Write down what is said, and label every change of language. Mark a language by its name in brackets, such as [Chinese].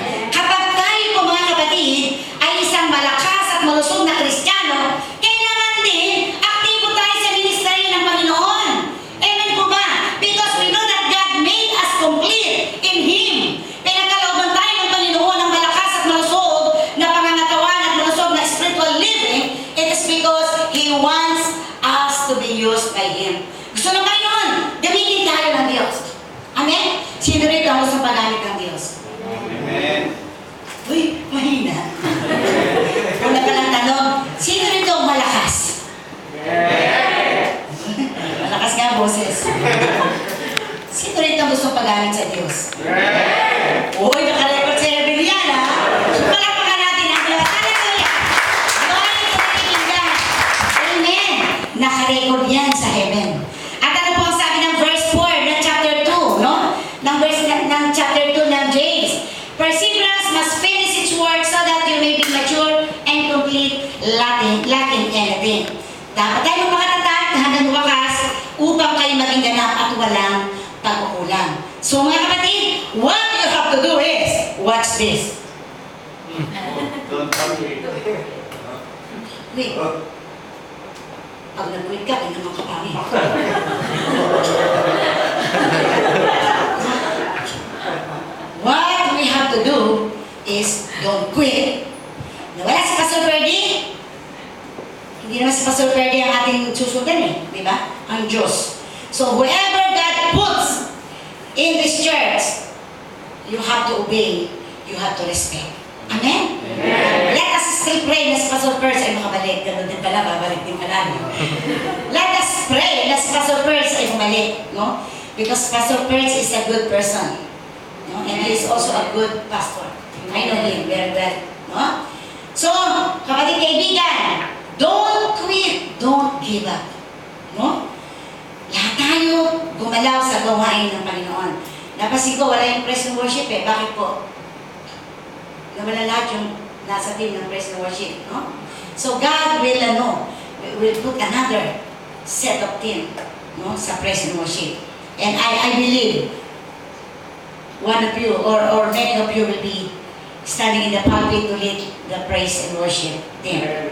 [Filipino] Kapag tayo po mga kapatid ay isang malakas at malusog na Kristiyano, kailangan din aktibo tayo sa ministry ng Panginoon. Amen po ba? [English] Because we know that God made us complete in Him. [Filipino] Pinagkalooban tayo ng Panginoon ng malakas at malusog na pangangatawan at malusog na spiritual living. [English] It is because He wants us to be used by Him. [Filipino] Gusto ng Panginoon, gamitin tayo ng Diyos. Amen? Sino rito ang gusto paggamit ng Diyos? Amen. Uy, mahina. Wala ka lang tanong, sino rito ang malakas? Malakas nga ang boses. Sino rito ang gusto paggamit sa Diyos? Uy, nakarecord sa Evelyn yan, ha? Palakpakan natin ang Diyos. Hallelujah! Glory to the living God. Amen! Nakarecord yan sa heaven. At ano po ang sabi ng verse 4 ng chapter 2, no? Ng chapter 2 ng James. [English] Perseverance must finish its work so that you may be mature and complete, lacking anything. [Filipino] Dapat tayo makatatag hanggang wakas upang kayo maging ganap at walang pagkukulang. [English] So [Filipino] mga kapatid, [English] what you have to do is, watch this. Don't come here. [Filipino] Wait. Pag nag-quit ka, hindi naman kapangin. [English] What we have to do is don't quit. [Filipino] Nawala si Pastor Ferdy. Hindi naman si Pastor Ferdy ang ating susundan di ba? Ang Diyos. [English] So whoever God puts in this church, you have to obey, you have to respect. Amen? Amen. Let us still pray [Filipino] na si Pastor Percy ay makabalik. Ganun din pala, babalik din pala. [English] Let us pray [Filipino] na si Pastor Percy ay bumalik. [English] No? Because Pastor Percy is a good person. No? And he is also a good pastor. I know him very well. No? [Filipino] So, kapatid kaibigan, [English] don't quit, don't give up. No? [Filipino] Lahat tayo gumalaw sa gawain ng Panginoon. Napansin ko, wala yung praise and worship Bakit po? Nawala lahat yung nasa team ng praise and worship. No? [English] So, God will put another set of team [Filipino] sa praise and worship. [English] And I believe one of you or many of you will be standing in the pulpit to lead the praise and worship team.